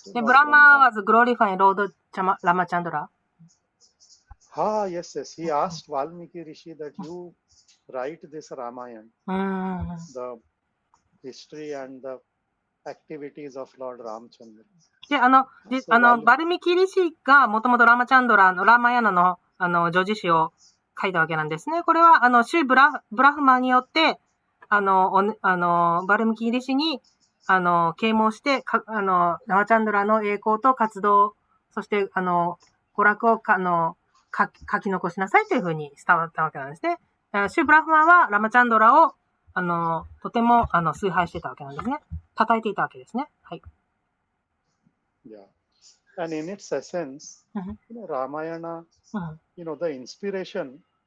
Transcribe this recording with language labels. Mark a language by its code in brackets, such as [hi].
[en] The Brahma was glorifying Lord Ramachandra. Yes. He asked Valmiki Rishi that you write this Ramayana, the history and the activities of Lord Ramchandra. [ja] で、バルミキリシがもともとラマチャンドラのラーマヤナの、叙事詩を書いたわけなんですね。これは、シュブラフマによって、バルミキリシに、啓蒙して、ラマチャンドラの栄光と活動、そして、娯楽を、書き残しなさいというふうに伝わったわけなんですね。シュブラフマはラマチャンドラを、とても、崇拝してたわけなんですね。叩いていたわけですね。はい。 [en] Yeah. And in its essence, Ramayana, the inspiration.